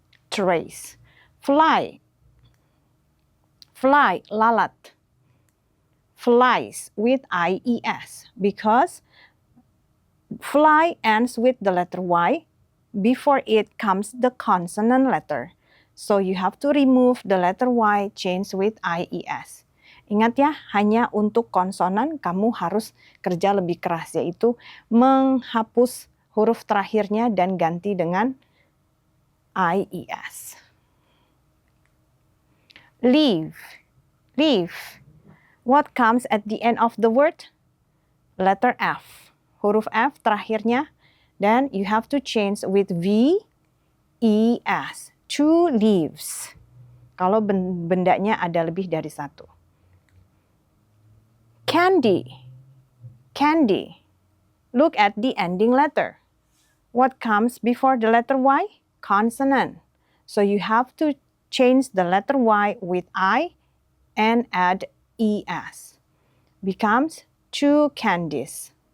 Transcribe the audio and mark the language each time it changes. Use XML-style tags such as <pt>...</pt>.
<en>Trace. Fly. Fly, lalat. Flies with IES because fly ends with the letter Y. Before it comes the consonant letter. So you have to remove the letter Y, change with IES.</en> <id>Ingat ya, hanya untuk konsonan kamu harus kerja lebih keras, yaitu menghapus huruf terakhirnya dan ganti dengan IES.</id> <en>Leave. Leave. What comes at the end of the word? Letter F.</en> <id>Huruf F terakhirnya.</id> <en>Then you have to change with V, E, S. Two leaves.</en> <id>Kalau bendanya ada lebih dari satu.</id> <en>Candy. Candy. Look at the ending letter. What comes before the letter Y? Consonant. So you have to change the letter Y with I and add ES. Becomes two candies.</en>